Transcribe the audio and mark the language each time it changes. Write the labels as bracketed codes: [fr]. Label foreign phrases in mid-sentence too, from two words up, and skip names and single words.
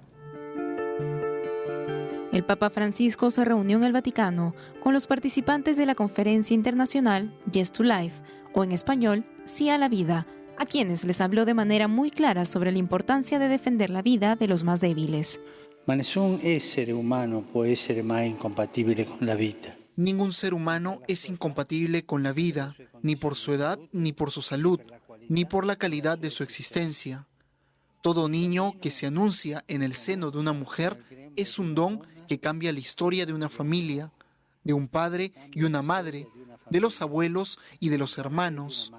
[es] El Papa Francisco se reunió en el Vaticano con los participantes de la conferencia internacional Yes to Life, o en español, Sí a la Vida, a quienes les habló de manera muy clara sobre la importancia de defender la vida de los más débiles. [it] Ma nessun essere umano può essere mai incompatibile con la vita. [es] Ningún ser humano es incompatible con la vida, ni por su edad, ni por su salud, ni por la calidad de su existencia. Todo niño que se anuncia en el seno de una mujer es un don que cambia la historia de una familia, de un padre y una madre, de los abuelos y de los hermanos.